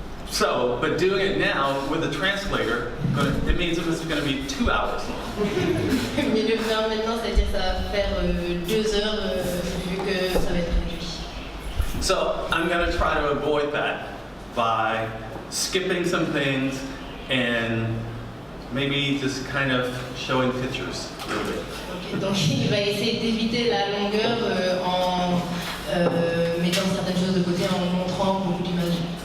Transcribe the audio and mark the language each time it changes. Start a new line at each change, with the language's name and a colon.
English: So, but doing it now with a translator, it means it was going to be 2 hours long.
French: Mais le faire maintenant, c'est-à-dire ça va faire 2 heures vu que ça va être réduit.
English: So, I'm going to try to avoid that by skipping some things and maybe just kind of showing pictures a little bit.
French: Okay, donc il va essayer d'éviter la longueur en mettant certaines choses de côté, en montrant beaucoup d'images.